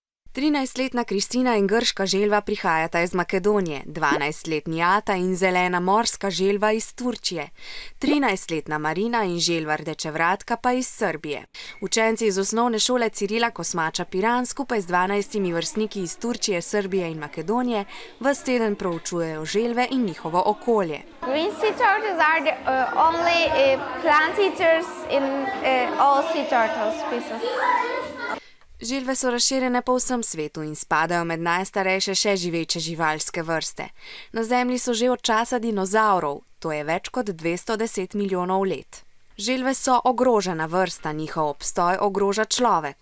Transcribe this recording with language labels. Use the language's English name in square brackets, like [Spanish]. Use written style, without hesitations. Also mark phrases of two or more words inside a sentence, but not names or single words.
[Slovenian] 13-letna Kristina in grška želva prihajata iz Makedonije, 12-letni Ata in zelena morska želva iz Turčije, 13-letna Marina in želva rdečevratka pa iz Srbije. Učenci iz osnovne šole Cirila Kosmača Piran skupaj z 12 vrstniki iz Turčije, Srbije in Makedonije ves teden proučujejo želve in njihovo okolje. [English] Green sea turtles are the only plant eaters in all sea turtle species. [Slovenian] Želve so razširjene po vsem svetu in spadajo med najstarejše še živeče živalske vrste. Na Zemlji so že od časa dinozavrov, to je več kot 210 milijonov let. Želve so ogrožena vrsta, njihov obstoj ogroža človek.